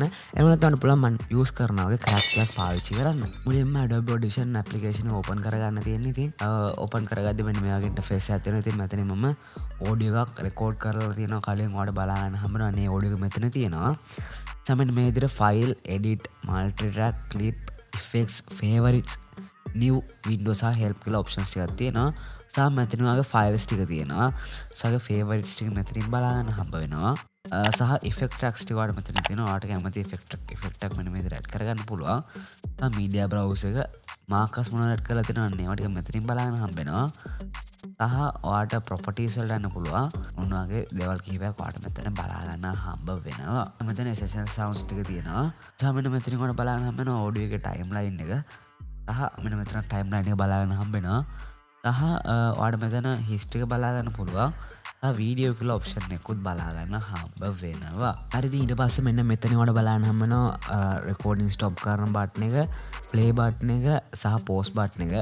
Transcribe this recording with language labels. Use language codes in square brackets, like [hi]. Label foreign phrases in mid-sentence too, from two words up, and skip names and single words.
[si] එහෙම නැත්නම් ඔයාලට පුළුවන් මම යූස් කරනවා වගේ කැරක්ටර් එකක් පාවිච්චි කරන්න. මුලින්ම [en] Adobe Audition application [si] එක open කරගන්න තියෙන්නේ. ඉතින් open කරගද්දි මෙන්න මේ වගේ interface එකක් තියෙනවා. ඉතින් මෙතන මම audio එකක් record කරලා තියෙනවා. කලින් ඔයාලට බලා ගන්න හම්බුනා මේ audio එක මෙතන තියෙනවා. සමහර මේ විදිහට [en] file, edit, multi track, clip, effects, favorites, new windows සහ help කියලා options [si] ටිකක් තියෙනවා. සහ මෙතන වගේ files ටික තියෙනවා. සහ favorites ටික මෙතනින් බලා ගන්න හම්බ වෙනවා. සහ [en] effect tracks [si] ටික වල මෙතන තියෙනවා. ඔයාලට කැමති effect එකක් මෙන්න මේ විදිහට add කරගන්න පුළුවන්. සහ [en] media browser [si] එක markers මොනවද add කරලා තියෙනවද ඒවා ටික මෙතනින් බලා ගන්න හම්බ වෙනවා. සහ ඔයාලට properties වලට යන්න පුළුවන්. මොන වගේ දේවල් කිහිපයක් ඔයාලට මෙතන බලා ගන්න හම්බ වෙනවා. මෙතන [en] essential sounds [si] ටික තියෙනවා. සහ මෙන්න මෙතනින් ඔයාලට බලා ගන්න හම්බ වෙනවා audio එකේ timeline එක. සහ මෙන්න මෙතන timeline එක බලා ගන්න හම්බ වෙනවා. සහ ඔයාලට මෙතන history එක බලා ගන්න පුළුවන්. වීඩියෝ කියලා ඔප්ෂන් එකකුත් බලා ගන්න හම්බ වෙනවා. හරිද ඊට පස්සේ මෙන්න මෙතන ඔයාලට බලන්න හම්බ වෙනවා [en] recording stop [si] කරන බටන් එක, [en] play button [si] එක සහ [en] pause button [si] එක.